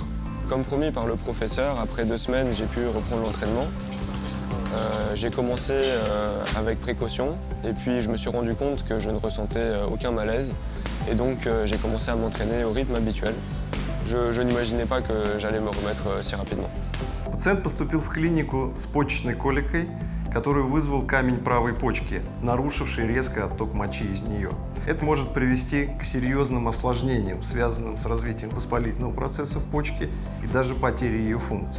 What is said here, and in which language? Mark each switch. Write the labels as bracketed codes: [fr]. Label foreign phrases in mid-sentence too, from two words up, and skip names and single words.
[fr] Comme promis par le professeur, après 2 semaines, j'ai pu reprendre l'entraînement. J'ai commencé avec précaution et puis je me suis rendu compte que je ne ressentais aucun malaise. Et donc j'ai commencé à m'entraîner au rythme habituel. Je n'imaginais pas que j'allais me remettre si rapidement. [ru] Пациент поступил в клинику с почечной коликой, которую вызвал камень правой почки, нарушивший резко отток мочи из нее. Это может привести к серьезным осложнениям, связанным с развитием воспалительного процесса в почке и даже потерей ее функции.